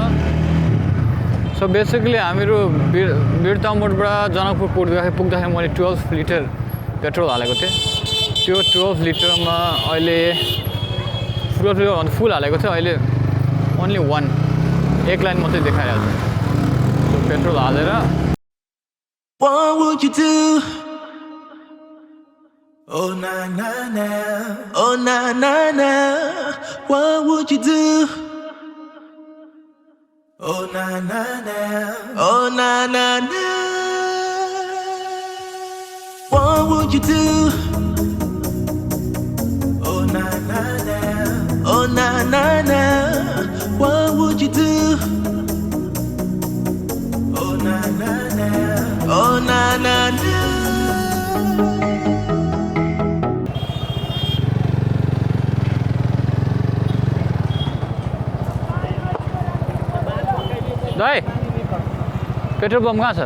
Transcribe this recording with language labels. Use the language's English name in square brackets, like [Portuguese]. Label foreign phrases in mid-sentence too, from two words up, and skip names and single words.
[English] so basically [Nepali] हामीहरू बिर्तामोडबाट जनकपुर पुग्दाखेरि मैले 12 लिटर पेट्रोल हालेको थिएँ। त्यो 12 लिटरमा अहिले फुल हालेको थियो। अहिले ओन्ली एक लाइन मात्रै देखाइरहेको छ। सो पेट्रोल हालेर [English] Oh na na na, oh na na na, what would you do? Oh na na na, oh na na na, what would you do? Oh na na na, oh na na na, what would you do? Oh na na na, oh na na na. [Nepali] दाइ पेट्रोल पम्प कहाँ छ?